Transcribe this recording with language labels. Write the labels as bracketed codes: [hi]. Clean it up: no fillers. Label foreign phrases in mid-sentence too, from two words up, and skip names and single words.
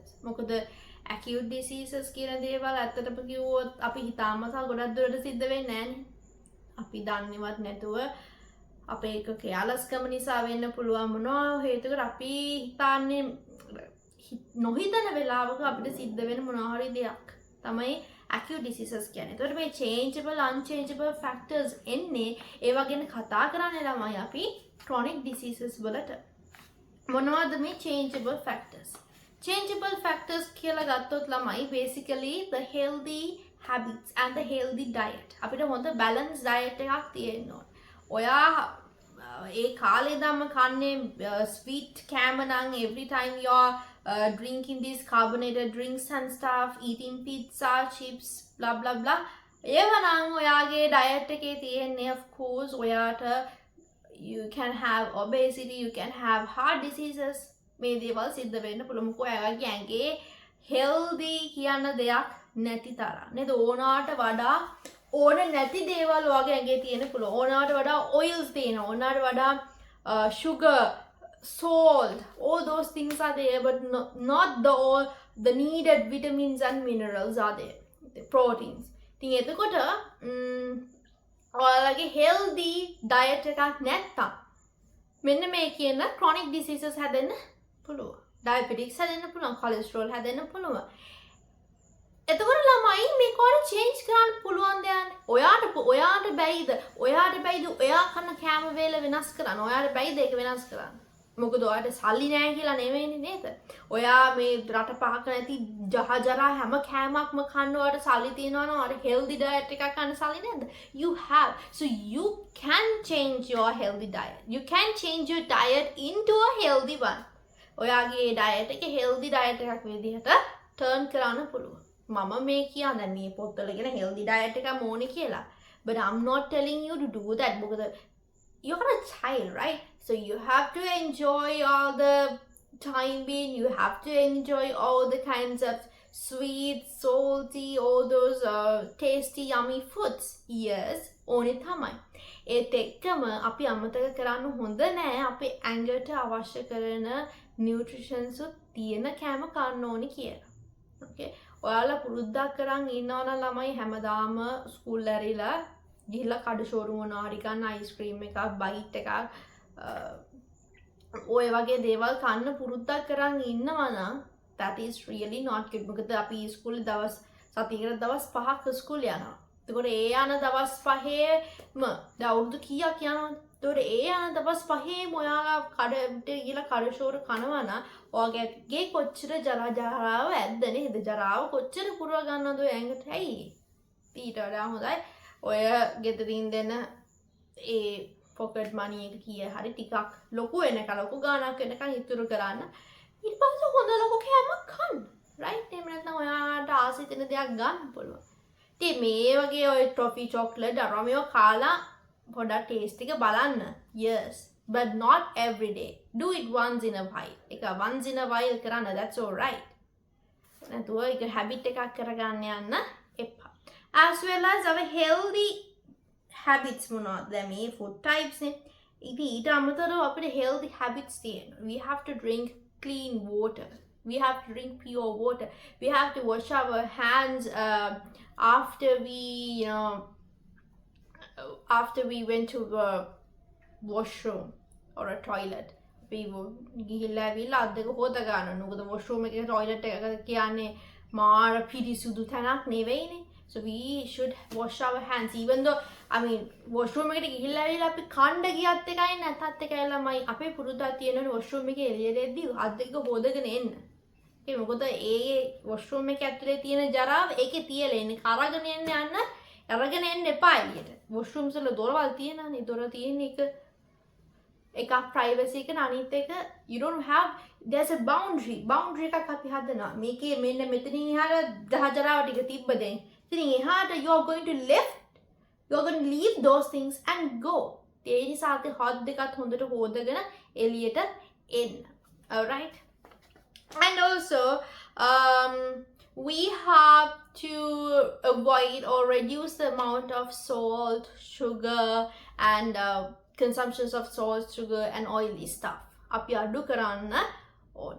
[si] මොකද [en] acute diseases [si] කියන දේවල් ඇත්තටම කිව්වොත් අපි හිතාමතා ගොඩක් දුරට සිද්ධ වෙන්නේ නැහැනේ. අපි දන්නේවත් නැතුව අපේ එක carelessකම නිසා වෙන්න පුළුවන් මොනවා හේතුවකට අපි හිතන්නේ නොහිතන වෙලාවක අපිට සිද්ධ වෙන මොනවා හරි දෙයක් තමයි [en] acute diseases [si] කියන්නේ. ඒතකොට මේ [en] changeable, unchangeable factors [si] එන්නේ ඒවා ගැන කතා කරන්නේ ළමයි අපි [en] chronic diseases [si] වලට. මොනවද මේ [en] changeable factors? Changeable factors [si] කියලා ගත්තොත් ළමයි [en] basically the healthy habits and the healthy diet. [si] අපිට හොඳ [en] balanced diet [si] එකක් තියෙන්න ඕන. ඔයා ඒ කාලේ ඉඳන්ම කන්නේ sweet කෑම නම් [en] every time you are drinking these carbonated drinks and stuff, eating pizza, chips, blah blah blah. [si] ඒව නම් ඔයාගේ diet එකේ තියෙන්නේ [en] of course [si] ඔයාට [en] you can have obesity, you can have heart diseases. [si] මේ දේවල් සිද්ධ වෙන්න පුළුවන්. මොකද ඔයාගේ ඇඟේ healthy කියන දෙයක් නැති තරම්. නේද? ඕනාට වඩා ඕන නැති දේවල් ඔයාගේ ඇඟේ තියෙන්න පුළුවන්. ඕනාට වඩා oils තියෙනවා. ඕනාට වඩා [en] sugar, salt, all those things are there, but not the needed vitamins and minerals are there. The proteins. [si] ඉතින් එතකොට ඔයාලගේ [en] healthy diet [si] එකක් නැත්තම් මෙන්න මේ කියන [en] chronic diseases [si] හැදෙන්න පුළුවන්. Diabetes හැදෙන්න පුළුවන්, cholesterol හැදෙන්න පුළුවන්. එතකොට ළමයි මේක වල change කරන්න පුළුවන් දෙයක්. ඔයාට බැයිද? ඔයා කන කැම වේල වෙනස් කරන්න. ඔයාට බැයිද ඒක වෙනස් කරන්න? මොකද ඔයාට සල්ලි නැහැ කියලා නෙවෙයිනේ නේද? ඔයා මේ රට පහක නැති ජහජරා හැම කෑමක්ම කන්න ඔයාට සල්ලි තියනවා නම් ඔයාට [en] healthy diet [si] එකක් කන්න සල්ලි නැද්ද? [en] You have. So you can change your healthy diet. You can change your diet into a healthy one. [si] ඔයාගේ diet එක [en] healthy diet [si] එකක් විදිහට turn කරන්න පුළුවන්. මම මේ කියන්නේ මේ පොත්වල කියන [en] healthy diet [si] එකක් ඕනේ කියලා. [en] But I'm not telling you to do that because you're a child, right? So you have to enjoy all the time being, you have to enjoy all the kinds of sweet, salty, all those tasty, yummy foods. Yes, [si] ඕනේ තමයි. ඒත් එක්කම අපි අමතක කරන්න හොඳ නෑ අපේ ඇඟට අවශ්‍ය කරන nutritions තියෙන කෑම කන්න ඕනේ කියලා. Okay? ඔයාලා පුරුද්දක් කරන් ඉන්නවනම් ළමයි හැමදාම ස්කූල් ඇරිලා ගිහිල්ලා කඩ ෂෝරූම් මොනවා හරි ගන්න අයිස්ක්‍රීම් එකක් බයිට් එකක් ඔය වගේ දේවල් කන්න පුරුද්දක් කරන් ඉන්නවා නම් [en] that is really not good. [si] මොකද අපි ඉස්කෝලේ දවස් සතියකට දවස් 5ක් ස්කූල් යනවා. එතකොට ඒ යන දවස් 5ම දැන් අවුරුදු කීයක් යනවද? එතකොට ඒ යන දවස් 5ේම ඔයාලා කඩට ගිහලා කඩ ෂෝරූම් කනවා නම් ඔයාගේ කොච්චර ජරාව ඇද්ද නේද? ජරාව කොච්චර පුරව ගන්නවද ඔය ඇඟට? ඇයි? ඊට වඩා හොඳයි ඔය ගෙදරින් දෙන ඒ [en] pocket money [si] එක කිය හරි ටිකක් ලොකු වෙනකන් ලොකු ගාණක් වෙනකන් ඉතුරු කරන්න. ඊට පස්සේ හොඳ ලොකු කෑමක් කන්න. රයිට්? එහෙම නැත්නම් ඔයාට ආසයි තියෙන දෙයක් ගන්න පුළුවන්. ඉතින් මේ වගේ ඔය [en] toffee chocolate [si] අරමියෝ කාලා පොඩක් ටේස්ට් එක බලන්න. [en] Yes, but not every day. Do it once in a while. එක once in a while කරන්න, that's all right. [si] නැතුව ඒක habit එකක් කරගන්න යන්න එපා. [en] As well as our healthy habits මොනවද? [si] දැන් මේ [en] food types [si] නේ. ඉතින් ඊට අමතරව අපිට [en] healthy habits [si] තියෙනවා. [en] We have to drink clean water. We have to drink pure water. We have to wash our hands after we went to the washroom or a toilet. [si] ගිහිල්ලා ඇවිල්ලා අත් දෙක හොද ගන්න. මොකද washroom එකේ toilet එක කියන්නේ මාර පිරිසුදු තැනක් නෙවෙයිනේ. [en] So we should wash our hands, even though [si] washroom එකට ගිහිල්ලා ඇවිල්ලා අපි කණ්ඩ ගියත් එකයි නැත්ත් එකයිලාමයි අපේ පුරුද්දක් තියෙනවනේ washroom එකේ එළියට එද්දී අත් දෙක හොදගෙන එන්න. ඒ මොකද ඒ washroom එකේ ඇතුලේ තියෙන ජරාව ඒකේ තියලා එන්නේ. අරගෙන එන්න එපා එළියට. washrooms වල දොරවල් තියෙනනේ. දොර තියෙන එක privacy එක අනිත් එක [en] you don't have, there's a boundary [si] එකක් අපි හදනවා. මේකේ මෙන්න මෙතනින් එහාට දහජරාව ටික තිබ්බ දැන්. ඉතින් එහාට [en] you're going to leave those things and go. [si] ඒ නිසා අපි හත් දෙකත් හොඳට හොදගෙන එළියට එන්න. [en] Alright? And also we have to avoid or reduce the amount of salt, sugar and consumptions of salt, sugar and oily stuff. [si] අපි අඩු කරන්න ඕනේ.